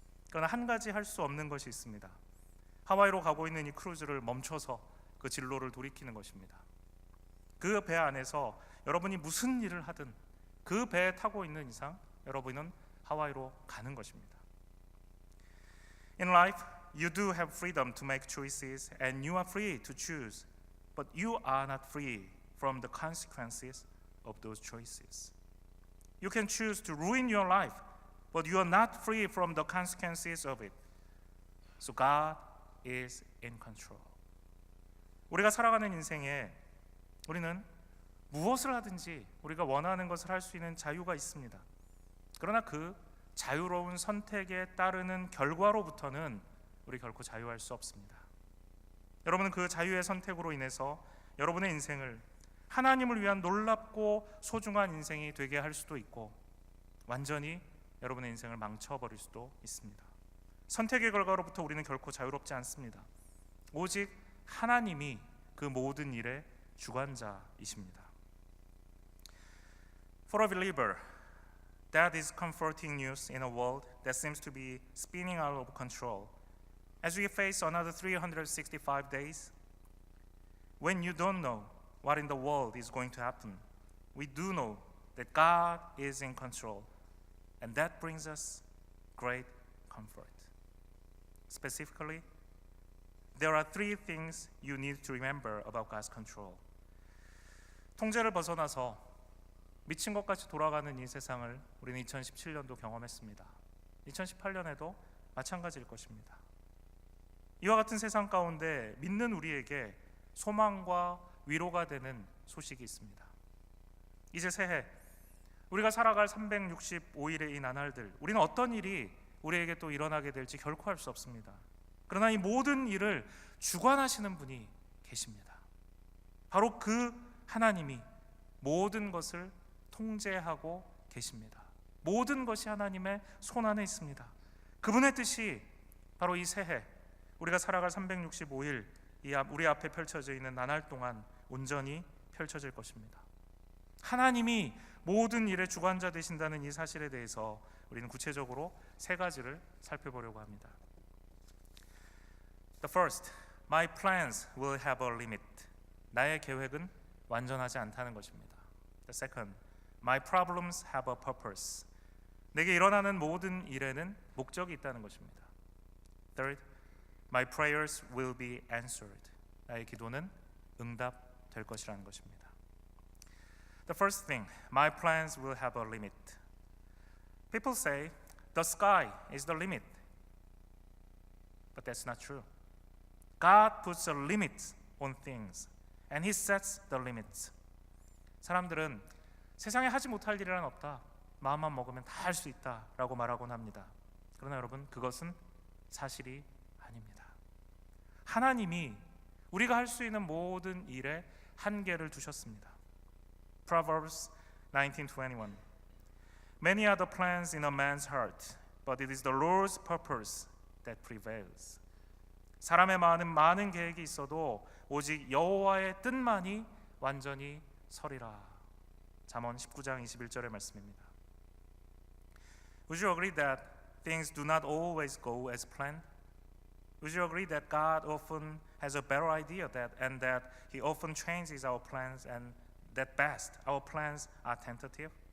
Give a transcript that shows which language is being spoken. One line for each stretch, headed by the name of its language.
Korean: 그러나 한 가지 할 수 없는 것이 있습니다. 하와이로 가고 있는 이 크루즈를 멈춰서 그 진로를 돌이키는 것입니다. 그 배 안에서 여러분이 무슨 일을 하든 그 배에 타고 있는 이상 여러분은 하와이로 가는 것입니다.
English: In life, you do have freedom to make choices and you are free to choose, but you are not free from the consequences of those choices. You can choose to ruin your life, but you are not free from the consequences of it. So God is in control.
Korean: 우리가 살아가는 인생에 우리는 무엇을 하든지 우리가 원하는 것을 할 수 있는 자유가 있습니다. 그러나 그 자유로운 선택에 따르는 결과로부터는 우리 결코 자유할 수 없습니다. 여러분은 그 자유의 선택으로 인해서 여러분의 인생을 하나님을 위한 놀랍고 소중한 인생이 되게 할 수도 있고 완전히 여러분의 인생을 망쳐버릴 수도 있습니다. 선택의 결과로부터 우리는 결코 자유롭지 않습니다. 오직 하나님이 그 모든 일의 주관자이십니다.
English: For a believer, that is comforting news in a world that seems to be spinning out of control. As we face another 365 days, when you don't know what in the world is going to happen, we do know that God is in control, and that brings us great comfort. Specifically, there are three things you need to remember about God's control.
Korean: 통제를 벗어나서 미친 것 같이 돌아가는 이 세상을 우리는 2017년도 경험했습니다. 2018년에도 마찬가지일 것입니다. 이와 같은 세상 가운데 믿는 우리에게 소망과 위로가 되는 소식이 있습니다. 이제 새해 우리가 살아갈 365일의 이 나날들, 우리는 어떤 일이 우리에게 또 일어나게 될지 결코 알 수 없습니다. 그러나 이 모든 일을 주관하시는 분이 계십니다. 바로 그 하나님이 모든 것을 통제하고 계십니다. 모든 것이 하나님의 손 안에 있습니다. 그분의 뜻이 바로 이 새해 우리가 살아갈 365일 우리 앞에 펼쳐져 있는 나날 동안 온전히 펼쳐질 것입니다. 하나님이 모든 일의 주관자 되신다는 이 사실에 대해서 우리는 구체적으로 세 가지를 살펴보려고 합니다.
English: The first, my plans will have a limit.
Korean: 나의 계획은 완전하지 않다는 것입니다.
English: The second, my problems have a purpose.
Korean: 내게 일어나는 모든 일에는 목적이 있다는 것입니다.
English: Third, my prayers will be answered.
Korean: 나의 기도는 응답될 것이라는 것입니다.
English: The first thing, my plans will have a limit. People say the sky is the limit. But that's not true. God puts a limit on things and He sets the limits.
Korean: 사람들은 세상에 하지 못할 일이란 없다. 마음만 먹으면 다 할 수 있다라고 말하곤 합니다. 그러나 여러분, 그것은 사실이 아닙니다. 하나님이 우리가 할 수 있는 모든 일에 한계를 두셨습니다.
English: Proverbs 19:21. Many are the plans in a man's heart, but it is the Lord's purpose that prevails.
Korean: 사람의 많은 계획이 있어도 오직 여호와의 뜻만이 완전히 서리라. 잠언 19장 21절의 말씀입니다.
English: Would you agree that things do not always go as planned? Would you agree that God often has a better idea and that He often changes our plans and that best our plans are tentative?